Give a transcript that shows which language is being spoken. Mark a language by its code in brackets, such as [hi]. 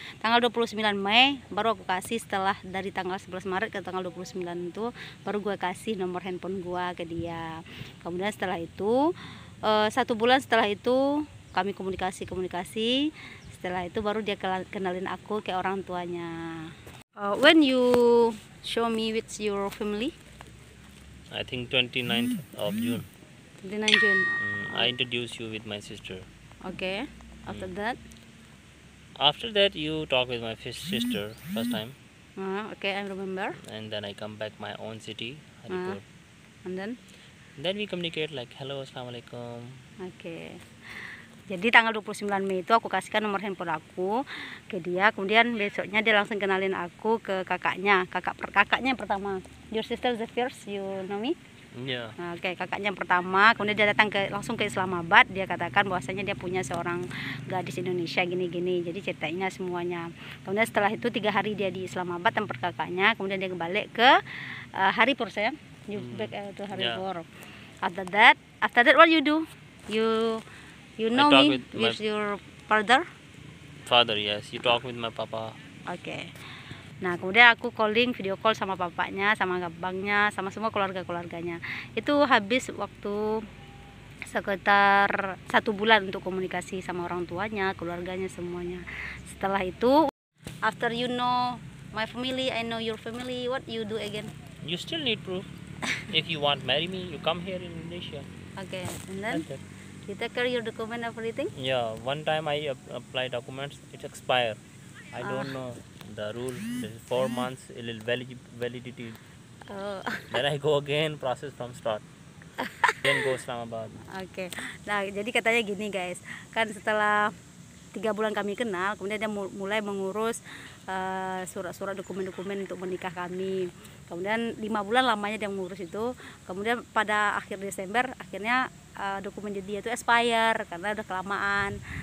[id] Tanggal 29 Mei baru aku kasih, setelah dari tanggal 11 Maret ke tanggal 29 itu baru gue kasih nomor handphone gue ke dia. Kemudian setelah itu 1 bulan setelah itu kami komunikasi. Setelah itu baru dia kenalin aku ke orang tuanya. [en] When you show me with your family? I think 29th of June. 29 June. I introduce you with my sister. Okay. After that? After that, you talk with my sister first time, Okay, I remember. and then I come back my own city, Haripur. And then? Then we communicate like hello, assalamualaikum. [id] Oke. Jadi tanggal 29 Mei itu aku kasihkan nomor handphone aku ke dia. Kemudian besoknya dia langsung kenalin aku ke kakaknya. Kakaknya yang pertama. [en] Your sister the first, you know me? Yeah. [id] Oke, kakaknya yang pertama. Kemudian dia datang langsung ke Islamabad. Dia katakan bahwasanya dia punya seorang gadis Indonesia gini-gini. Jadi ceritanya semuanya. Kemudian setelah itu 3 hari dia di Islamabad tempat kakaknya. Kemudian dia balik ke Haripur saya. [en] You back to Haripur. Yeah. After that what you do? You know talk me with your father? Father, yes. You talk with my papa. [id] Oke. Nah, kemudian aku video call sama papanya, sama abangnya, sama semua keluarganya. Itu habis waktu sekitar 1 bulan untuk komunikasi sama orang tuanya, keluarganya semuanya. Setelah itu, [en] after you know my family, I know your family, what you do again? You still need proof. If you want marry me, you come here in Indonesia. Okay, and then Like that. you take care your document, everything? Yeah, one time I apply documents, it expire. I don't know the rule. This is 4 months validity. Oh. Then I go again, process from start. Then go Islamabad. [id] Oke. Nah, jadi katanya gini guys, kan setelah 3 bulan kami kenal, kemudian dia mulai mengurus surat-surat dokumen-dokumen untuk menikah kami. Kemudian 5 bulan lamanya dia mengurus itu. Kemudian pada akhir Desember akhirnya dokumen dia itu expire karena udah kelamaan.